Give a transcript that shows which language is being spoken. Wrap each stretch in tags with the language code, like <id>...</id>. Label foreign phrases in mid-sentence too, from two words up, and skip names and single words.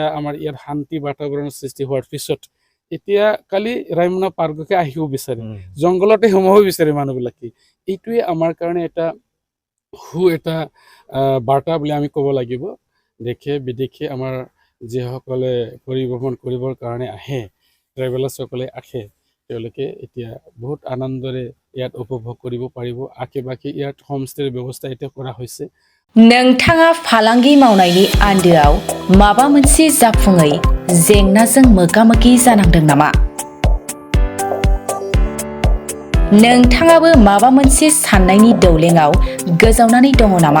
<as>আমাৰ ইয়াত শান্তি বাতাবৰণৰ সৃষ্টি হোৱাৰ পিছত এতিয়া কালি ৰাইমনা পাৰ্ককে আহিব বিচাৰে জংঘলতে সোমাব বিচাৰে মানুহবিলাকে এইটোৱে আমাৰ কাৰণে এটা এটা বাৰ্তা বুলি আমি ক'ব লাগিব দেশে বিদেশে আমাৰ যিসকলে পৰিভ্ৰমণ কৰিবৰ কাৰণে আহে ট্ৰেভেলাৰ্ছসকলে আহে তেওঁলোকে এতিয়া বহুত আনন্দৰে ইয়াত উপভোগ কৰিব পাৰিব আশে পাশে ইয়াত হোমষ্টেৰ ব্যৱস্থা এতিয়া কৰা হৈছে</as> <brx>नोंथाङा फालांगि मावनायनि आन्दोआव माबा मोनसे जाफुङै जेंनाजों मोगा-मोगि जानांदों नामा? नोंथाङाबो माबा मोनसे साननायनि दौलेङाव गोजावनानै दङ नामा?</brx>